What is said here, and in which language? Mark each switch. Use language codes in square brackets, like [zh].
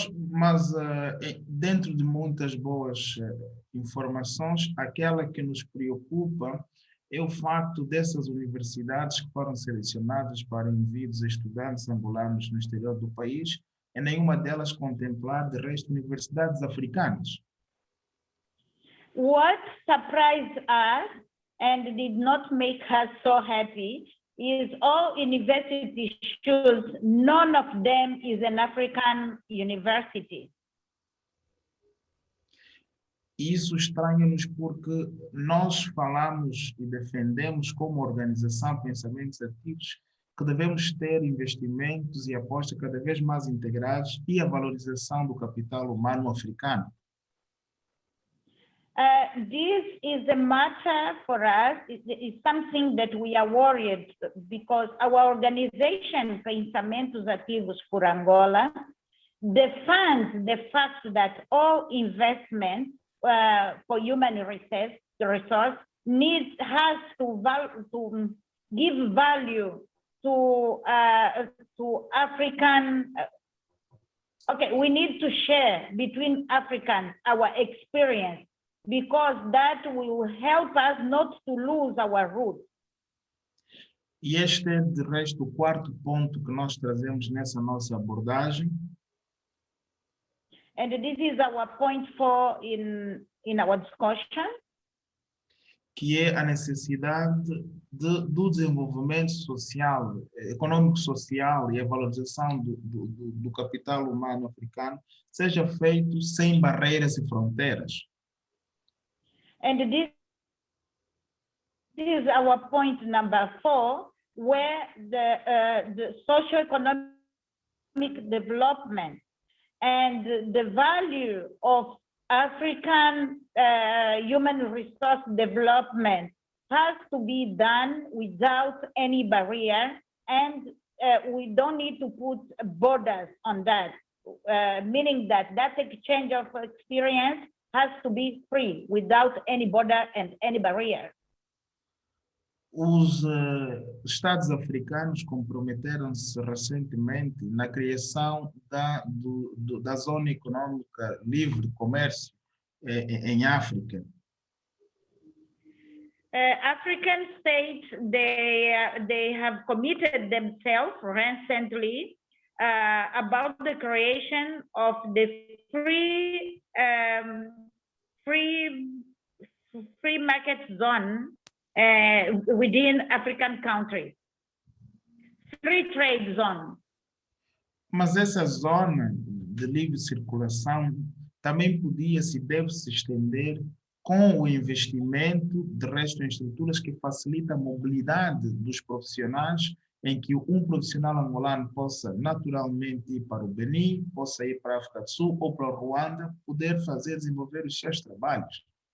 [pt] Mas dentro de muitas boas informações, aquela que nos preocupa é o facto dessas universidades que foram selecionadas para envio de estudantes angolanos no exterior do país, e nenhuma delas contemplar de resto universidades africanas. [en] What surprised us and did not make us so happy is all university choose, none of them is an African university. [pt] Isso estranha-nos porque nós falamos e defendemos como organização pensamentos ativos que devemos ter investimentos e apostas cada vez mais integrados e a valorização do capital humano africano. [en] This is a matter for us. It's something that we are worried because our organization, Pensamentos Ativos por Angola, defends the fact that all investment for human resource has to give value to African. Okay, we need to share between Africans our experience, because that will help us not to lose our roots. [pt] E este é, de resto, o quarto ponto que nós trazemos nessa nossa abordagem. [en] And this is our point 4 in our discussion. [pt] Que é a necessidade do desenvolvimento social, econômico-social e a valorização do capital humano africano seja feito sem barreiras e fronteiras. [en] And this is our point number 4, where the socio-economic development and the value of African human resource development has to be done without any barrier, and we don't need to put borders on that, meaning that exchange of experience has to be free without any border and any barrier. [pt] Os Estados africanos comprometeram-se recentemente na criação da Zona Econômica Livre de Comércio em África. [en] African states, they have committed themselves recently about the creation of the free market zone within African countries. Free trade zone. [pt] Mas essa zona de livre circulação também podia se deve se estender com o investimento de resto em estruturas que facilitam a mobilidade dos profissionais, em que um profissional angolano possa naturalmente ir para o Benin, possa ir para a África do Sul ou para o Ruanda, poder fazer, desenvolver os seus trabalhos.